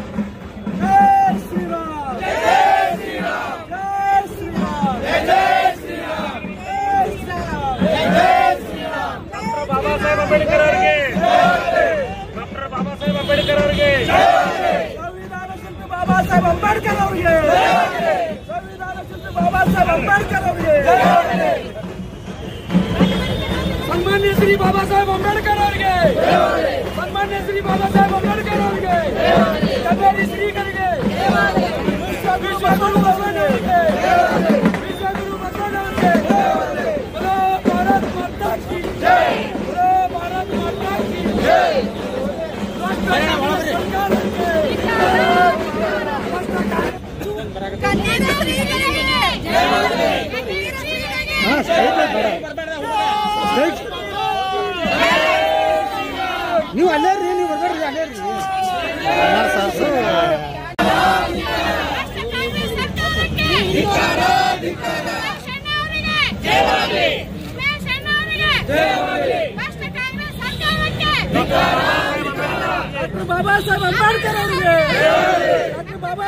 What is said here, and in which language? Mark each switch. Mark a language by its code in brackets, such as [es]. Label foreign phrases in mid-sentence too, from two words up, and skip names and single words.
[hi] जय श्री राम, जय श्री राम, जय श्री राम, जय श्री राम, जय श्री राम, जय श्री राम। [kn] डॉक्टर बाबा साहेब अंबेडकर ಅವರಿಗೆ ಡಾಕ್ಟರ್ ಬಾಬಾ ಸಾಹೇಬ್ ಅಂಬೇಡ್ಕರ್ ಅವರಿಗೆ ಸಂವಿಧಾನ ಶಿಲ್ಪಿ ಬಾಬಾ ಸಾಹೇಬ್ ಅಂಬೇಡ್ಕರ್ ಅವರಿಗೆ ಸಂವಿಧಾನ ಶಿಲ್ಪಿ ಬಾಬಾ ಸಾಹೇಬ್ ಅಂಬೇಡ್ಕರ್ ಅವರಿಗೆ ಸನ್ಮಾನ್ಯ ಶ್ರೀ बाबा साहेब अंबेडकर ಅವರಿಗೆ ಸನ್ಮಾನ್ಯ ಶ್ರೀ बाबा साहेब अंबेडकर ಅವರಿಗೆ कन्नेरी ಶ್ರೀಗಳಿಗೆ विश्वगुरु बसवಣ್ಣನವರಿಗೆ विश्वगुरु बसवಣ್ಣನವರಿಗೆ [hi] बोलो भारत माता की जय, बोलो भारत माता की जय। [kn] कन्नेरी ಶ್ರೀಗಳಿಗೆ ನೀವು ಅಲ್ಲೇ ರೀ, ನೀವು ಬರ್ಬೇಡ್ರಿ, ಅಲ್ಲೇ ರೀ। ಡಾಕ್ಟರ್ ಬಾಬಾ ಸಾಹೇಬ್ ಅಂಬೇಡ್ಕರ್ ಅವರಿಗೆ ಡಾಕ್ಟರ್ ಬಾಬಾ